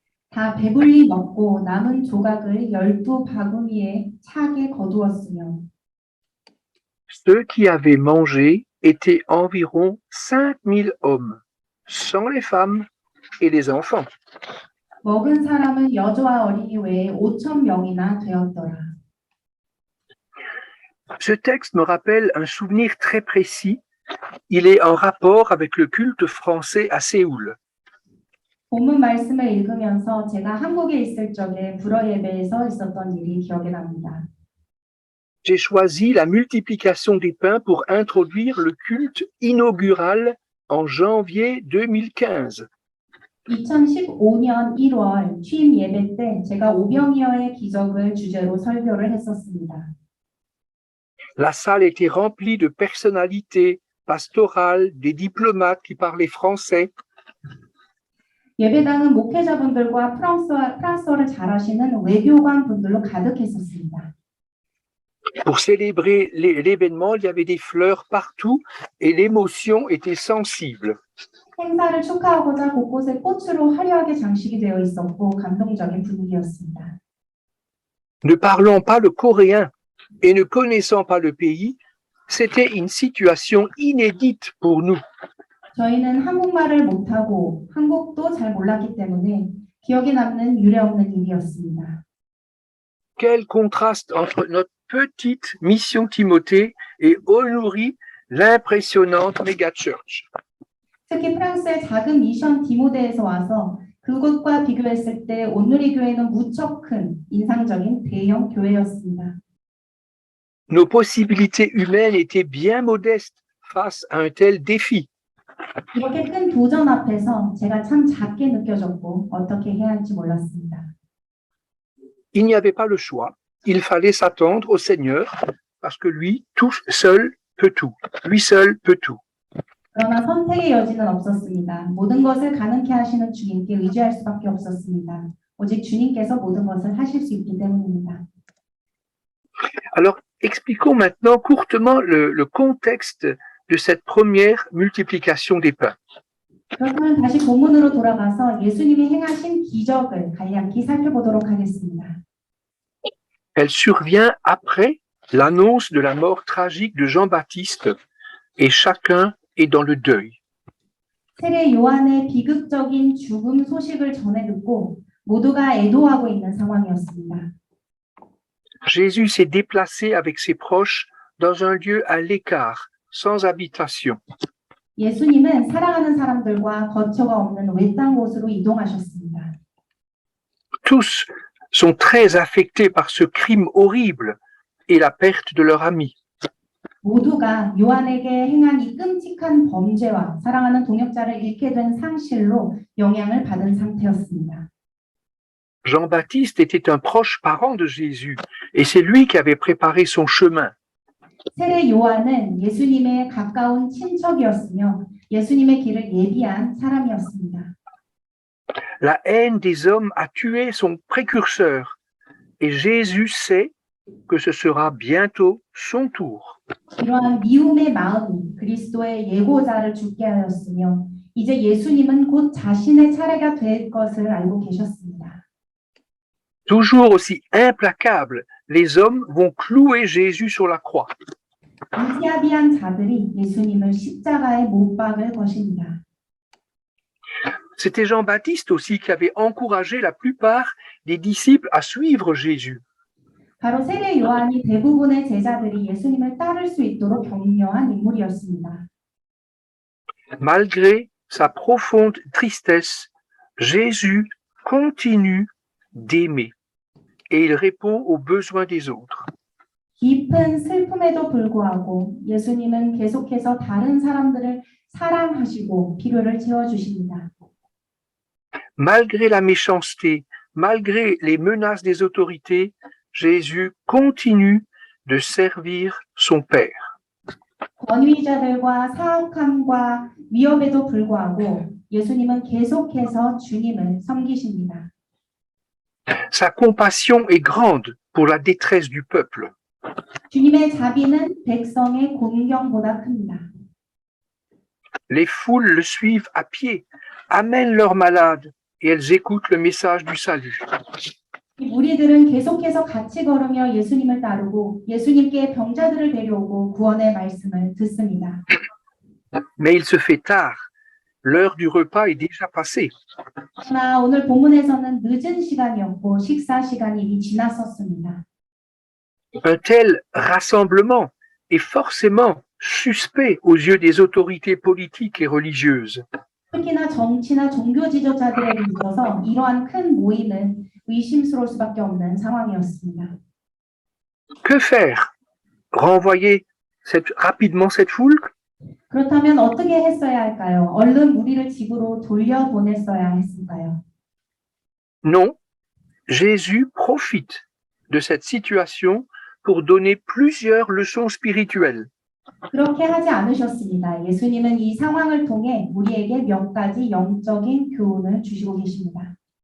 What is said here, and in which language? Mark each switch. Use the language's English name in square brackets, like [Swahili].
[Korean] 다 배불리 먹고 남은 조각을 12바구니에 차게 거두었으며 [French] Ceux qui avaient mangé étaient environ 5000 hommes, sans les femmes et les enfants. [Korean] 먹은 사람은 여자와 어린이 외에 5,000명이나 되었더라. [French] Ce texte me rappelle un souvenir très précis. Il est en rapport avec le culte français à Séoul. [Korean] 본문 말씀을 읽으면서 제가 한국에 있을 적에 불어 예배에서 있었던 일이 기억이 납니다. [French] J'ai choisi la multiplication des pains pour introduire le culte inaugural en janvier 2015. [Korean] 2015년 1월 취임 예배 때 제가 오병이어의 기적을 주제로 설교를 했었습니다. [French] La salle était remplie de personnalités pastorales, des diplomates qui parlaient français. [Korean] 예배당은 목회자분들과 프랑스어를 잘하시는 외교관 분들로 가득했었습니다. [French] Pour célébrer l'événement, il y avait des fleurs partout et l'émotion était sensible. [Korean] 행사를 축하하고자 곳곳에 꽃으로 화려하게 장식이 되어 있었고 감동적인 분위기였습니다. [French] Ne parlant pas le coréen et ne connaissant pas le pays, c'était une situation inédite pour nous. [Korean] 저희는 한국말을 못하고 한국도 잘 몰랐기 때문에 기억에 남는 유례없는 일이었습니다. [French] Quel contraste entre notre petite mission Timothée et Olouri, l'impressionnante méga-church. [Korean] 특히 프랑스의 작은 미션 디모데에서 와서 그곳과 비교했을 때 온누리 교회는 무척 큰 인상적인 대형 교회였습니다. [French] Nos possibilités humaines étaient bien modestes face à un tel défi. [Korean] 이렇게 큰 도전 앞에서 제가 참 작게 느껴졌고 어떻게 해야 할지 몰랐습니다. [French] Il n'y avait pas le choix. Il fallait s'attendre au Seigneur parce que lui, tout seul peut tout. Lui seul peut tout. [Korean] 그러나 선택의 여지는 없었습니다. 모든 것을 가능케 하시는 주님께 의지할 수밖에 없었습니다. 오직 주님께서 모든 것을 하실 수 있기 때문입니다. [French] Alors, expliquons maintenant courtement le contexte de cette première multiplication des pains. [Korean] 그렇다면 다시 본문으로 돌아가서 예수님이 행하신 기적을 간략히 살펴보도록 하겠습니다. [French] Elle survient après l'annonce de la mort tragique de Jean-Baptiste et chacun est dans le deuil. [Korean] 세례 요한의 비극적인 죽음 소식을 전해 듣고 모두가 애도하고 있는 상황이었습니다. [French] Jésus s'est déplacé avec ses proches dans un lieu à l'écart, sans habitation. [Korean] 예수님은 사랑하는 사람들과 거처가 없는 외딴 곳으로 이동하셨습니다. [French] Tous sont très affectés par ce crime horrible et la perte de leur ami. [Korean] 모두가 요한에게 행한 이 끔찍한 범죄와 사랑하는 동역자를 잃게 된 상실로 영향을 받은 상태였습니다. [French] Jean-Baptiste était un proche parent de Jésus et c'est lui qui avait préparé son chemin. [Korean] 세례 요한은 예수님의 가까운 친척이었으며 예수님의 길을 예비한 사람이었습니다. [French] La haine des hommes a tué son précurseur et Jésus sait que ce sera bientôt son tour. [Korean] 이러한 미움의 마음이 그리스도의 예고자를 죽게 하였으며 이제 예수님은 곧 자신의 차례가 될 것을 알고 계셨습니다. [French] Toujours aussi implacables, les hommes vont clouer Jésus sur la croix. [Korean] 무지아비한 자들이 예수님을 십자가에 못 박을 것입니다. [French] C'était Jean-Baptiste aussi qui avait encouragé la plupart des disciples à suivre Jésus. [Korean] 바로 세례 요한이 대부분의 제자들이 예수님을 따를 수 있도록 격려한 인물이었습니다. [French] Malgré sa profonde tristesse, Jésus continue d'aimer et il répond aux besoins des autres. [Korean] 깊은 슬픔에도 불구하고 예수님은 계속해서 다른 사람들을 사랑하시고 필요를 채워주십니다. [French] Malgré la méchanceté, malgré les menaces des autorités, Jésus continue de servir son Père. [Korean] 권위자들과 사악함과 위협에도 불구하고 예수님은 계속해서 주님을 섬기십니다. [French] Sa compassion est grande pour la détresse du peuple. [Korean] 주님의 자비는 백성의 곤경보다 큽니다. [French] Les foules le suivent à pied, amènent leurs malades et elles écoutent le message du salut. [Korean] 이 무리들은 계속해서 같이 걸으며 예수님을 따르고 예수님께 병자들을 데려오고 구원의 말씀을 듣습니다. [French] Mais il se fait tard. L'heure du repas est déjà passée. [Korean] 그러나 오늘 본문에서는 늦은 시간이었고 식사 시간이 이미 지났었습니다. [French] Un tel rassemblement est forcément suspect aux yeux des autorités politiques et religieuses. [Korean] 특히나 정치나 종교 지도자들에게 있어서 이러한 큰 모임은 의심스러울 수밖에 없는 상황이었습니다. [French] Que faire? Renvoyer rapidement cette foule? [Korean] 그렇다면 어떻게 했어야 할까요? 얼른 무리를 집으로 돌려보냈어야 했을까요? [French] Non, Jésus profite de cette situation pour donner plusieurs leçons spirituelles. [Korean] 그렇게 하지 않으셨습니다. 예수님은 이 상황을 통해 우리에게 몇 가지 영적인 교훈을 주시고 계십니다.